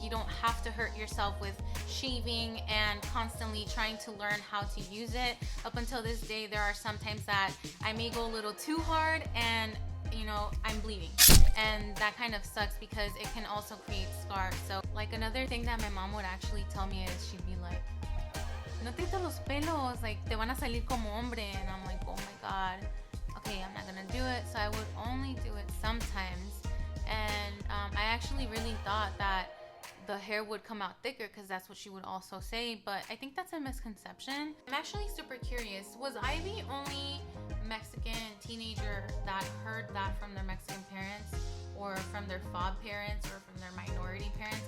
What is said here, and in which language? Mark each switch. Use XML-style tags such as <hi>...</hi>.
<en>You don't have to hurt yourself with shaving and constantly trying to learn how to use it. Up until this day, there are some times that I may go a little too hard and, you know, I'm bleeding, and that kind of sucks because it can also create scars. So like another thing that my mom would actually tell me is she'd be like,</en> <es>no te quites los pelos, like te van a salir como hombre.</es> <en>And I'm like, oh my god, okay, I'm not gonna do it. So I would only do it sometimes. And I actually really thought that the hair would come out thicker because that's what she would also say, but I think that's a misconception. I'm actually super curious, was I the only Mexican teenager that heard that from their Mexican parents, or from their FOB parents, or from their minority parents?</en>